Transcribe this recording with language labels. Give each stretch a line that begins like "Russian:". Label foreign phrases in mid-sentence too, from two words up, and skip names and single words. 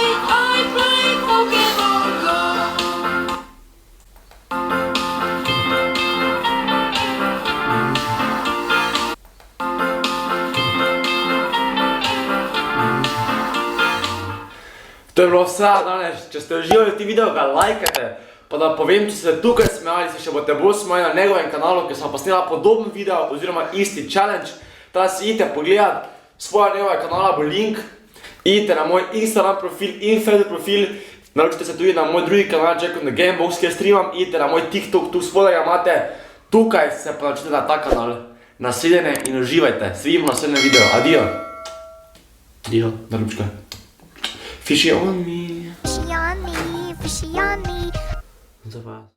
English: I play Pokemon Go.
Slovenian: To je bilo vse danes, če ste uživali v tem videu, ga lajkajte. Pa da povem, če ste tukaj smejali, se še boste bolj smejali na njegovem kanalu, ker sem posnela podoben video oziroma isti challenge. Teda si idite pogledat svoja njegova kanala, bo link. Idite na moj Instagram profil in Facebook profil. Naročite se tudi na moj drugi kanal, Jack on the Gamebox, kjer streamam. Idite na moj TikTok, tu spodaj ga imate. Tukaj se pa naročite na ta kanal. Naslednje in uživajte. Se vidimo na naslednjem videu. Adijo. Adijo, da ljubčka.
English: Fishy on me. Fishy on me, fishy on me.
Slovenian: Za vas.